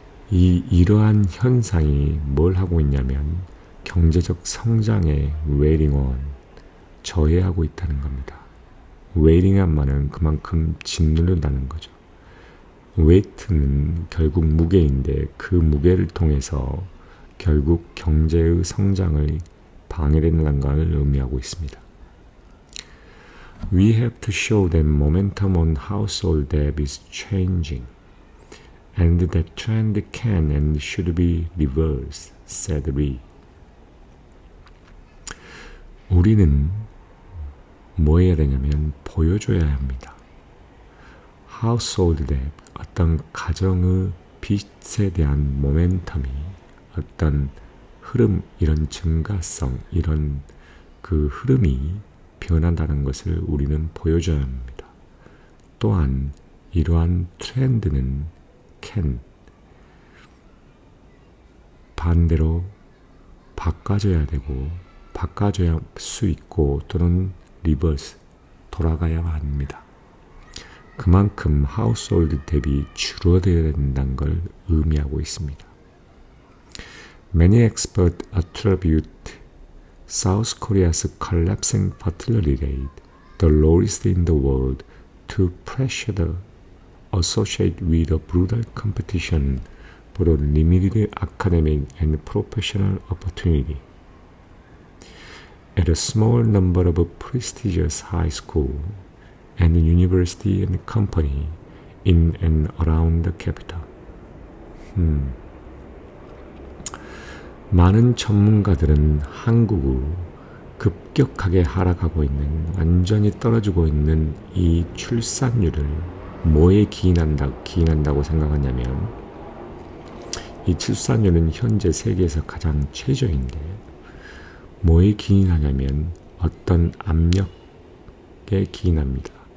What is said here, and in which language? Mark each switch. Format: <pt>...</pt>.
<ko>이러한 현상이 뭘 하고 있냐면 경제적 성장의 웨이링온, 저해하고 있다는 겁니다. 웨이링한 말은 그만큼 짓누른다는 거죠. 웨이트는 결국 무게인데 그 무게를 통해서 결국 경제의 성장을 방해된다는 것을 의미하고 있습니다.</ko> <en>We have to show that momentum on household debt is changing and that trend can and should be reversed, said Lee.</en> <ko>우리는 뭐 해야 되냐면 보여줘야 합니다. household debt, 어떤 가정의 빚에 대한 모멘텀이, 어떤 흐름, 이런 증가성, 이런 그 흐름이 변한다는 것을 우리는 보여줘야 합니다. 또한 이러한 트렌드는 반대로 바꿔줘야 되고, 바꿔줘야 수 있고, 또는 리버스, 돌아가야 합니다. 그만큼 하우스홀드 뎁이 줄어들어야 된다는 걸 의미하고 있습니다.</ko> <en>Many experts attribute South Korea's collapsing fertility rate, the lowest in the world, to pressure associated with a brutal competition for a limited academic and professional opportunity. At a small number of prestigious high school and university and company in and around the capital.</en> <ko>많은 전문가들은 한국의 급격하게 하락하고 있는, 완전히 떨어지고 있는 이 출산율을 뭐에 기인한다고 생각하냐면, 이 출산율은 현재 세계에서 가장 최저인데 뭐에 기인하냐면 어떤 압력에 기인합니다.</ko>